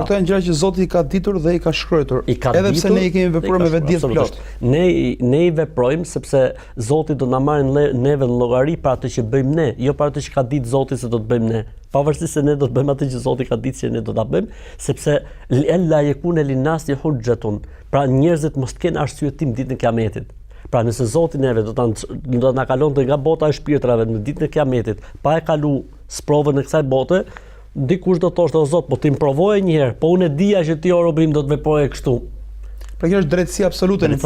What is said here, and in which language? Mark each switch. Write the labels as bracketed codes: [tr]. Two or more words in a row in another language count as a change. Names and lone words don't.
[sq] Pra këto janë gjëra që Zoti i ka ditur dhe i ka shkruar. Edhe pse ne i kemi vepruar me vetdijes plot. Ne i veprojmë sepse Zoti do na marrë neve në llogari për atë që bëjmë ne, jo për atë që ka ditë Zoti se do të bëjmë ne. Pavarësisht se ne do të bëjmë atë që Zoti ka ditë që ne do ta bëjmë, sepse [ar] لا يكون للناس حجة. [sq] Pra njerëzit mos të kenë arsyetim ditën e Kiametit. Pra nëse Zoti neve do ta na kalonte nga bota e shpirtrave në ditën e Kiametit, pa e kalu sprovën e kësaj bote, dikush do të thoshte o Zot, po ti më provoje një herë, po unë e dija që ti o robim do të veproje kështu. Pra kjo është drejtësi absolute në